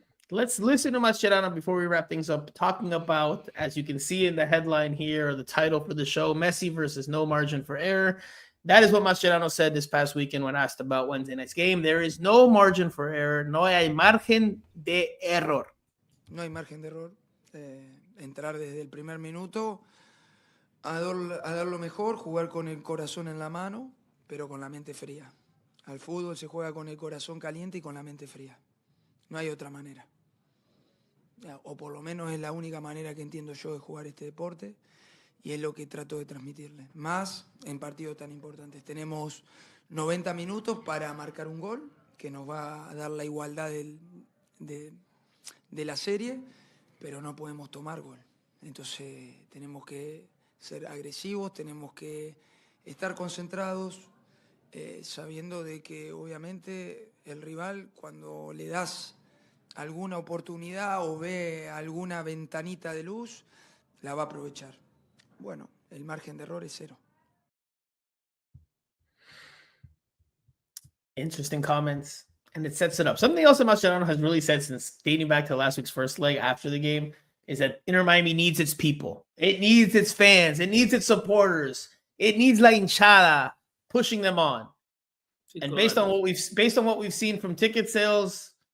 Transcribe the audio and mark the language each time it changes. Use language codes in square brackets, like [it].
[en] Let's listen to Mascherano before we wrap things up, talking about, as you can see in the headline here, or the title for the show, Messi versus no margin for error. That is what Mascherano said this past weekend when asked about Wednesday night's game. There is no margin for error. [es] No hay margen de error. No hay margen de error. Entrar desde el primer minuto a dar lo mejor, jugar con el corazón en la mano, pero con la mente fría. Al fútbol se juega con el corazón caliente y con la mente fría. No hay otra manera. O por lo menos es la única manera que entiendo yo de jugar este deporte y es lo que trato de transmitirle. Más en partidos tan importantes. Tenemos 90 minutos para marcar un gol que nos va a dar la igualdad de la serie, pero no podemos tomar gol. Entonces tenemos que ser agresivos, tenemos que estar concentrados, sabiendo de que obviamente el rival, cuando le das alguna oportunidad o ve alguna ventanita de luz, la va a aprovechar. Bueno, el margen de error es 0. [en] Interesting comments, and it sets it up. Something else that Mascherano has really said since dating back to last week's first leg after the game is that Inter Miami needs its people. It needs its fans. It needs its supporters. It needs [es] la hinchada [en] pushing them on. And based on what we've seen from ticket sales,